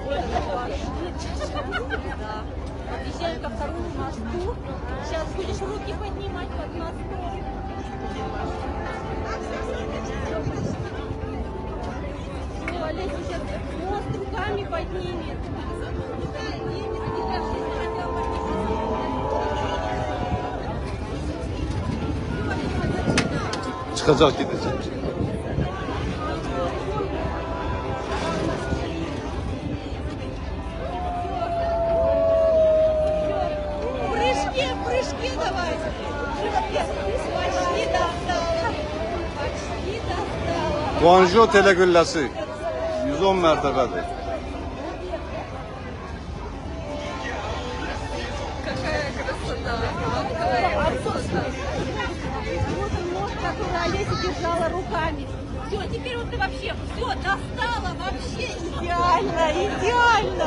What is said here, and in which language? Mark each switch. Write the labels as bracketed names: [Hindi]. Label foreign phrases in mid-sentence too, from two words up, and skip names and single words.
[Russian] Подъезжаем ко второму мосту. Сейчас будешь руки поднимать под мостом. Все, Олеся сейчас мост руками поднимет. [Turkish] Çıkacak, gidecek. [Russian] Прыжки давай. Почти достала. Почти достала. [Azerbaijani] Guangzhou Telegülləsi 110 mərtəbədir. [Russian] Какая красота. Вот он мост, который Олеся держала руками. Все, теперь вот ты вообще все достала, вообще идеально, идеально.